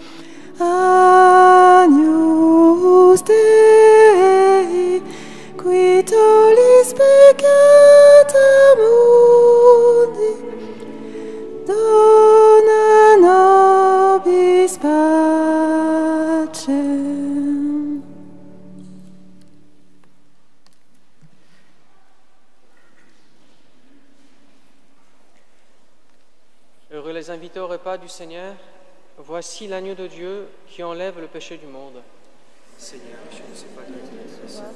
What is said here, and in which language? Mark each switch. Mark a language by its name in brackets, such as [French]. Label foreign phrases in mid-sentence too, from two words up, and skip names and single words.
[Latin] Agnus Dei, qui tollis peccata mundi, dona nobis pacem. [French] Heureux les invités au repas du Seigneur. Voici l'agneau de Dieu qui enlève le péché du monde. Seigneur, je ne sais pas de qui recevoir.